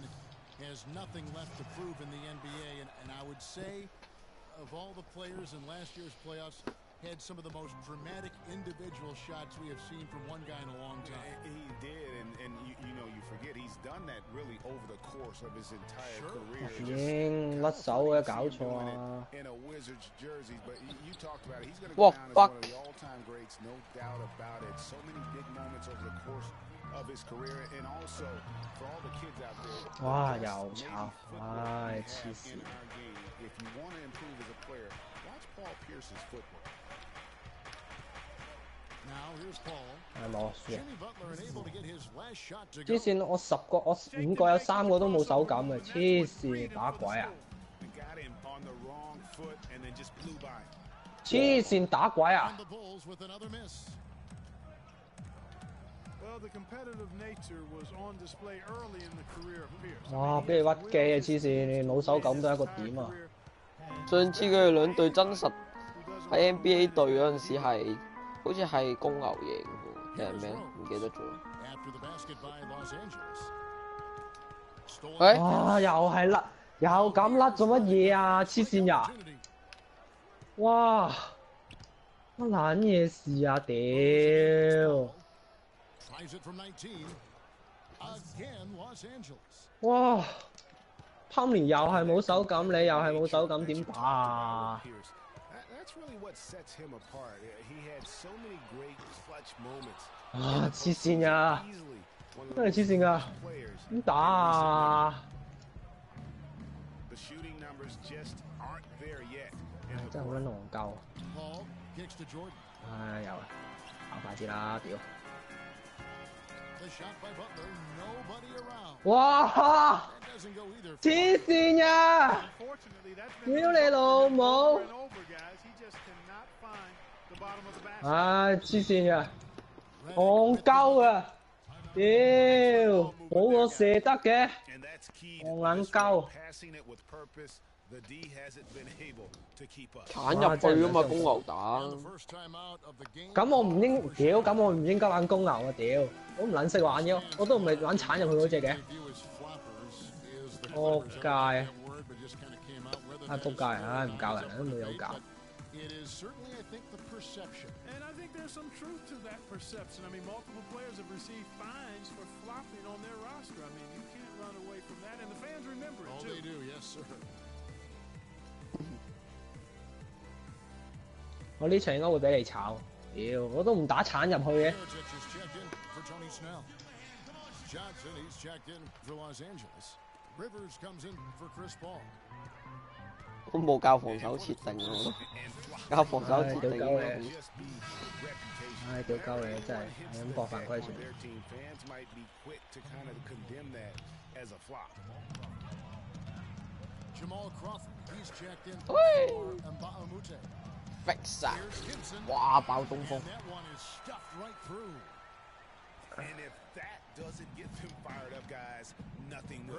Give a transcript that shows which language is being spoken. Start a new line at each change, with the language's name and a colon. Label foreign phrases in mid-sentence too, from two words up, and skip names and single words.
English: Has nothing left to prove in the NBA, and I would say of all the players in last year's playoffs, had some of the most dramatic individual shots we have seen from one guy in a long time. He did, and you know, you forget he's done that really over the course of his entire career.
Cantonese: 已經甩手嘅，搞錯啊！
English: In a Wizards jersey, but you talked about it. He's going to Whoa, go down as fuck. one of the all-time greats, no doubt about it. So many big moments over the course of his career, and also for all the kids out there. 哇， the
Cantonese: 又
English: best
Cantonese: 炒，
English: Navy football 唉， we
Cantonese: 黐
English: have
Cantonese: 線
English: in！our game. If you want to improve as a player, watch Paul Pierce's footwork. Now here's Paul.
Cantonese: 係冇輸啊！
English: Jimmy Butler unable to get his last shot to
Cantonese: 黐
English: go.
Cantonese: 線，我10個，我5個有3個都冇手感嘅，黐線打鬼啊！
English: Got him on the wrong foot and then just blew by.
Cantonese: 黐線打鬼啊！
English: And the Bulls with another miss. Well, the competitive nature was on display early in the career of Pierce.
Cantonese: 哇！俾你屈機啊！黐線，冇手感都係一個點啊！上次佢哋兩隊真實喺 NBA 隊嗰陣時係，好似係公牛贏嘅，定係咩？唔記得咗。
English: After the basket by Los Angeles. Stolen 喂，哇！
Cantonese: 又係甩，又咁甩做乜嘢啊？黐線呀！
English: opportunity.
Cantonese: 哇！乜撚嘢事啊？屌！
English: Tries it from 19. Again, Los Angeles. 哇！
Cantonese: 湯連又係冇手感，你又係冇手感，點打啊？
English: Pierce. That's really what sets him apart. He had so many great clutch moments.
Cantonese: 啊！黐線呀！
English: Easily one of
Cantonese: 真係
English: the
Cantonese: 黐線噶，
English: players.
Cantonese: 點打啊？
English: The shooting numbers just aren't there yet.
Cantonese: 真係好撚戇鳩。
English: Paul kicks to Jordan.
Cantonese: 唉，又跑快啲啦！屌！
English: The shot by Butler. Nobody around. 哇！ That doesn't go either.
Cantonese: 黐線呀！
English: Unfortunately, that's been
Cantonese: 屌你老母！
English: over and over, guys. He just cannot find the bottom of the basket.
Cantonese: 唉，黐線呀！戇鳩啊！屌，冇我射得嘅，
English: And that's key to
Cantonese: 戇撚
English: this
Cantonese: 鳩
English: one. Passing it with purpose. The D hasn't been able to keep up.
Cantonese: 鏟入去啊嘛，公牛打。
English: And the first time out of the game.
Cantonese: 咁我唔應屌，咁我唔應該玩公牛啊！屌，我唔撚識玩嘅，我都唔係玩鏟入去嗰只嘅。
English: They view as floppers is the Oh, Clippers. guy. That word, but just kind of came out. Whether
Cantonese: 啊，都教人啊，唔教人都冇有教。
English: It is certainly, I think, the perception. And I think there's some truth to that perception. I mean, multiple players have received fines for flopping on their roster. I mean, you can't run away from that, and the fans remember it Oh, too. they do, yes, sir.
Cantonese: 我呢場應該會俾你炒。屌，我都唔打鏟入去嘅。
English: Mirotic is checked in for Tony Snell. Johnson, he's checked in for Los Angeles. Rivers comes in for Chris Paul. 我冇教防守設定我都，教防守設定應該好。唉，屌鳩你真係係咁搏犯規船。 Jamal Crawford, he's checked in for Oi. Mbamute.
Cantonese: fix 晒，
English: Here's Gibson.
Cantonese: 哇！爆東
English: And
Cantonese: 風，
English: that one is stuffed right through. And if that doesn't get them fired up, guys, nothing will.